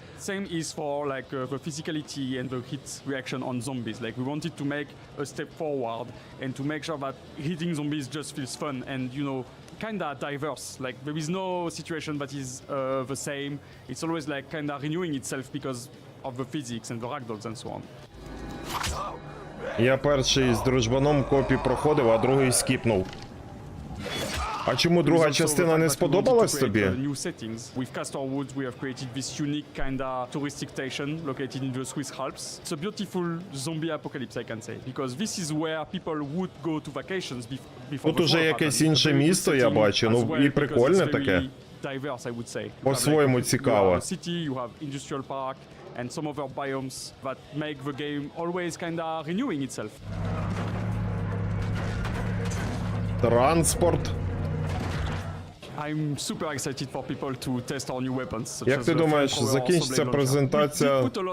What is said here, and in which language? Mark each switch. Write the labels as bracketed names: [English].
[English] Same is for like the physicality and the hit reaction on zombies. Like we wanted to make a step forward and to make sure that hitting zombies just feels fun and, you know, kinda diverse. Like there is no situation that is the same. It's always like kinda renewing itself because of the physics and the ragdolls and so on. [Ukrainian] Я перший з дружбаном копі проходив, а другий скіпнув. А чому друга частина не сподобалась тобі? [English] New settings. With Castor Woods we have created this unique kinda touristic station located in the Swiss Alps. It's a beautiful zombie apocalypse, I can say, because this is where people would go to vacations before. [Ukrainian] Тут уже якесь інше місто я бачу, ну і прикольне таке. [English] Diverse, I would say. [Ukrainian] По-своєму цікаво. [English] City, you have industrial park and some other biomes that make the game always kinda renewing itself. [Ukrainian] Транспорт. [English] I'm super excited for people to test our new weapons. [Ukrainian] Як ти думаєш, закінчиться презентація?